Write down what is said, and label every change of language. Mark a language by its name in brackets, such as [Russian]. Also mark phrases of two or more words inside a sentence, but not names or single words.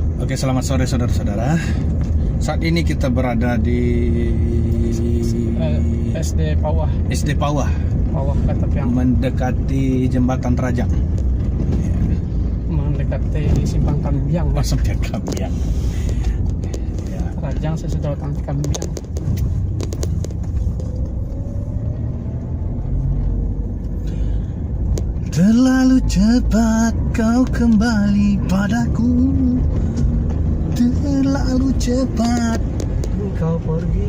[Indonesian] Oke, selamat sore saudara-saudara. Saat ini kita berada di SD Pawah. SD Pawah, Katapiang, mendekati jembatan Terajang. mendekati Simpang Kambiang. Oh, Simpang Kambiang. Ya. Terajang sesudah datang ke Kambiang. Terlalu cepat kau kembali padaku, terlalu cepat kau pergi.